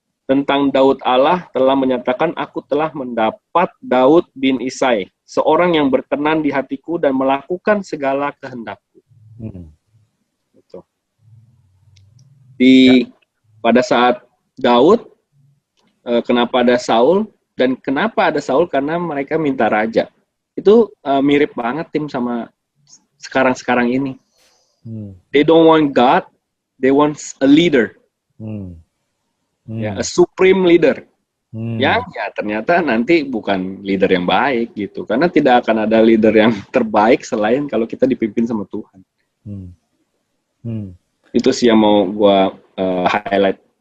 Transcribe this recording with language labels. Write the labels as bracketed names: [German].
[Indonesian] Tentang Daud, Allah telah menyatakan, aku telah mendapat Daud bin Isai, seorang yang berkenan di hatiku dan melakukan segala kehendakku. Gitu. Pada saat Daud, kenapa ada Saul, dan kenapa ada Saul? Karena mereka minta raja. Itu mirip banget tim sama sekarang ini. [English] They don't want God, they want a leader. Ya, a supreme leader. [Indonesian] Yang ya ternyata nanti bukan leader yang baik gitu. Karena tidak akan ada leader yang terbaik selain kalau kita dipimpin sama Tuhan. Itu sih yang mau gua highlight.